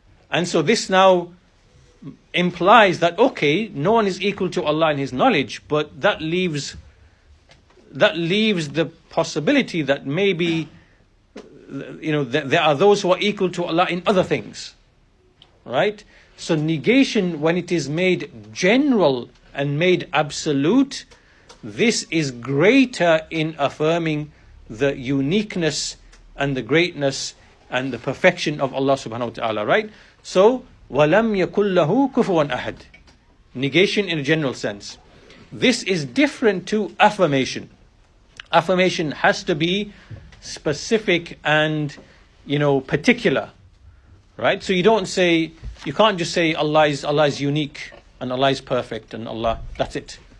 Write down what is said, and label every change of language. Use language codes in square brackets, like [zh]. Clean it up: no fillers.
[en] And so this now implies that, okay, no one is equal to Allah in His knowledge, but that leaves the possibility that maybe, there are those who are equal to Allah in other things, right? So negation, when it is made general and made absolute, this is greater in affirming the uniqueness and the greatness and the perfection of Allah subhanahu wa ta'ala, right? So, [ar] وَلَمْ يَكُلْ لَهُ كُفُوًا أَحَدٍ. [en] Negation in a general sense. This is different to affirmation. Affirmation has to be specific and, particular, right? So you can't just say Allah is unique and Allah is perfect and Allah, that's it.